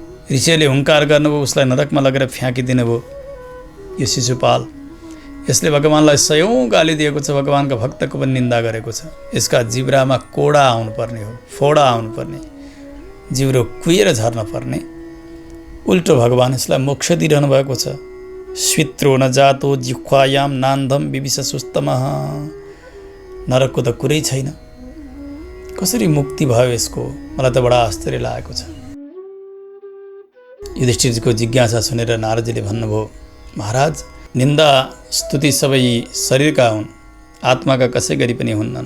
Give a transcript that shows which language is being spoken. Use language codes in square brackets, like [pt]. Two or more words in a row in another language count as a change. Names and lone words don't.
[ne] ऋषिले हुङ्कार गर्नुभयो, उसलाई नरकमा लगेर फ्याँकिदिनु भयो यो शिशुपाल। यसले भगवानलाई सयौँ गाली दिएको छ, भगवानका भक्तको पनि निन्दा गरेको छ। यसका जिब्रामा कोडा आउनुपर्ने हो, फोडा आउनुपर्ने, जिब्रो कुहिएर झर्न पर्ने। उल्टो भगवान यसलाई मोक्ष दिइरहनु भएको छ। [sa] स्वित्रो न जातो जिह्वायाम नान्धम विविश सुस्तमः। [ne] नरकको त कुरै छैन, कसरी मुक्ति भयो यसको? मलाई त बडा आश्चर्य लागेको छ। युधिष्ठिरको जिज्ञासा सुनेर नारदजीले भन्नुभयो, महाराज, निन्दा स्तुति सबै शरीरका हुन्, आत्माका कसै गरी पनि हुन्नन्।